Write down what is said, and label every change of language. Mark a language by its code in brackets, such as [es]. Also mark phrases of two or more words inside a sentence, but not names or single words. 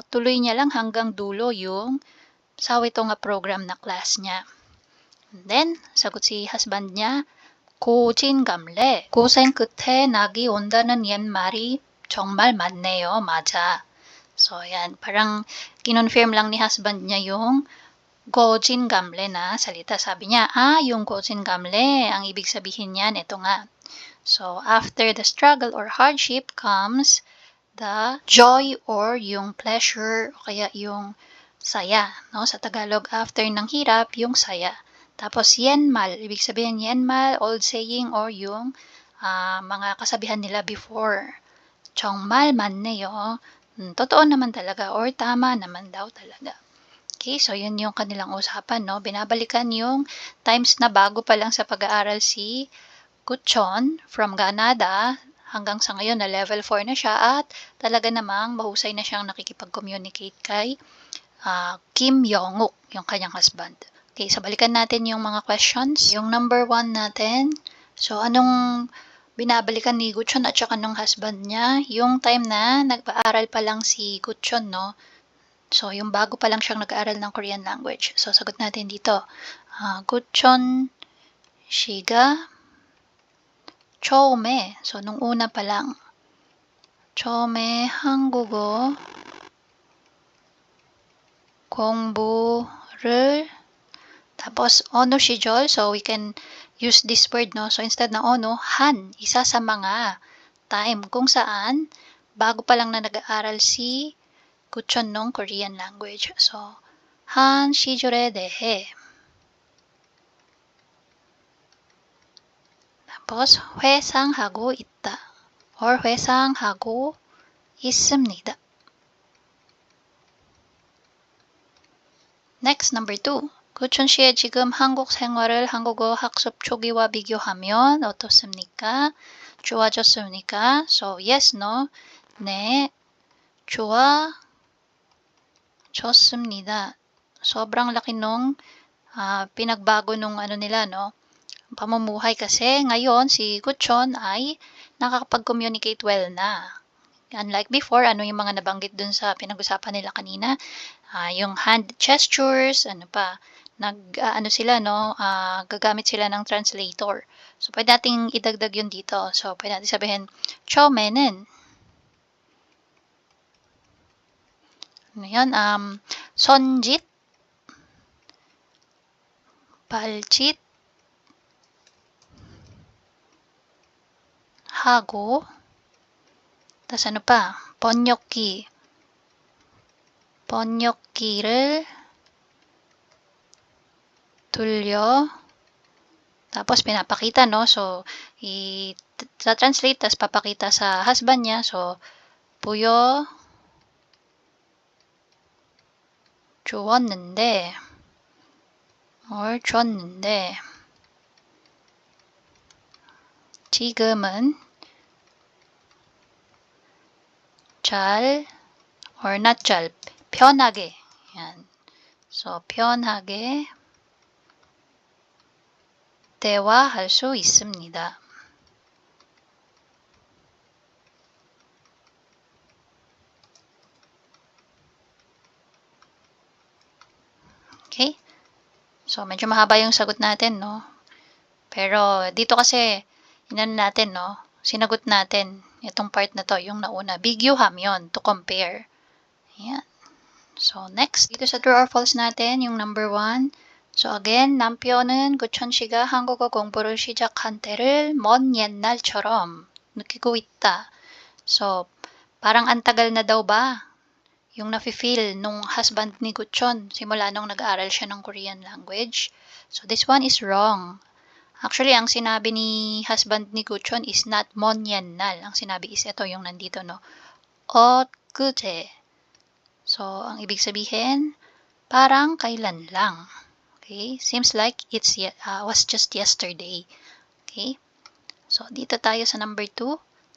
[tl] Tuloy niya lang hanggang dulo yung 사회통합 program na class niya. [en] And then, [tl] sagot si husband niya, [ko] 고진감래. 고생 끝에 낙이 온다는 옛말이 정말 맞네요. 맞아. [tl] So, yan. Parang kinonfirm lang ni husband niya yung 고진감래 na salita. Sabi niya, yung 고진감래, ang ibig sabihin niyan, ito nga. [en] So, after the struggle or hardship comes the joy or yung pleasure [tl] o kaya yung saya. [en] No? [tl] Sa Tagalog, after ng hirap, yung saya. Tapos, yenmal. Ibig sabihin, yenmal, [en] old saying [tl] or yung mga kasabihan nila before. [ko] 정말 맞네요. [tl] Totoo naman talaga or tama naman daw talaga. Okay, so yun yung kanilang usapan, no? Binabalikan yung times na bago pa lang sa pag-aaral si Guchon from Canada hanggang sa ngayon na level 4 na siya at talaga namang mahusay na siyang nakikipag-communicate kay Kim Yong-uk, yung kanyang husband. Okay, so balikan natin yung mga questions. Yung number 1 natin, so anong binabalikan ni Guchon at saka nung husband niya, yung time na nag-aaral pa lang si Guchon, no? So, yung bago pa lang siyang nag-aaral ng [en] Korean language. [tl] So, sagot natin dito. [ko] Guchon 씨가 처음에, [tl] so nung una pa lang, [ko] 처음에 한국어 공부를 [tl] tapos ono [ko] 시절, [en] so we can use this word, no? [tl] So instead na ono, han, isa sa mga time kung saan bago pa lang na nag-aaral si Guchon ng [en] Korean language. [tl] So, [ko] 한 시절에 대해. tapos 회상하고 있다 or 회상하고 있습니다. [en] Next, number 2. [ko] 구춘 씨의 지금 한국 생활을 한국어 학습 초기와 비교하면 어떻습니까? 좋아졌습니까? [en] So, yes, no? [ko] 네, 좋아졌습니다. [tl] sobrang laki nung pinagbago nung ano nila, no? Pamumuhay kasi ngayon si Kuchon ay nakakapag- [en] communicate well [tl] na. Unlike before, ano yung mga nabanggit dun sa pinag-usapan nila kanina, yung [en] hand gestures, [tl] ano pa, ano sila, no, gagamit sila ng translator. So, pwede nating idagdag yun dito. So, pwede natin sabihin, [ko] 처음에는, [tl] ano yun, [ko] 손짓, 발짓, 하고, [tl] tas ano pa, [ko] 번역기를 돌려, [tl] tapos pinapakita, no? So, sa translate, tas papakita sa husband niya. So, [ko] 보여 주었는데, or 줬는데, 지금은 잘, [en] or not [ko] 잘, 편하게. [tl] Yan. So, [ko] 편하게 대화할 수 있습니다. [tl] Okay? So, medyo mahaba yung sagot natin, no? Pero, dito kasi, inano natin, no? Sinagot natin itong part na to, yung nauna. [en] 비교하면, to compare. Ayan. So, next. [tl] Dito sa true or false natin, yung number 1. [en] So, again, [ko] 남편은 구천 씨가 한국어 공부를 시작한 때를 먼 옛날처럼 느끼고 있다. [tl] So, parang antagal na daw ba yung nafe-feel nung husband ni Guchon simula nung nag-aaral siya ng [en] Korean language? So, this one is wrong. Actually, [tl] ang sinabi ni husband ni Guchon [en] is not [ko] 먼 옛날. [tl] Ang sinabi is ito yung nandito, no? [ko] 엊그제. [tl] So, ang ibig sabihin, parang kailan lang. Okay? [en] Seems like it's was just yesterday. Okay? So, [tl] dito tayo sa number 2.